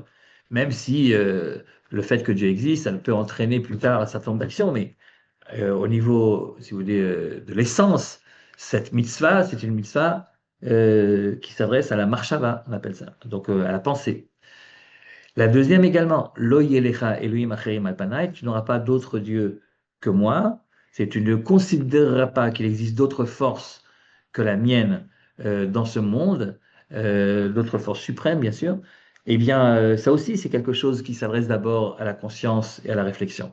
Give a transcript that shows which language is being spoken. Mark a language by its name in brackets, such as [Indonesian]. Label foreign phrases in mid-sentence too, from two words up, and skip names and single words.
[French] Même si le fait que Dieu existe, ça peut entraîner plus tard un certain nombre d'actions, mais au niveau, si vous voulez, de l'essence, cette mitzvah, c'est une mitzvah qui s'adresse à la marshava, on appelle ça, donc à la pensée. La deuxième également, [Hebrew] לא יהיה לך אלוהים אחרים על פני, [French] tu n'auras pas d'autre Dieu que moi. C'est tu ne considéreras pas qu'il existe d'autres forces que la mienne dans ce monde, d'autres forces suprêmes, bien sûr. Eh bien, ça aussi, c'est quelque chose qui s'adresse d'abord à la conscience et à la réflexion.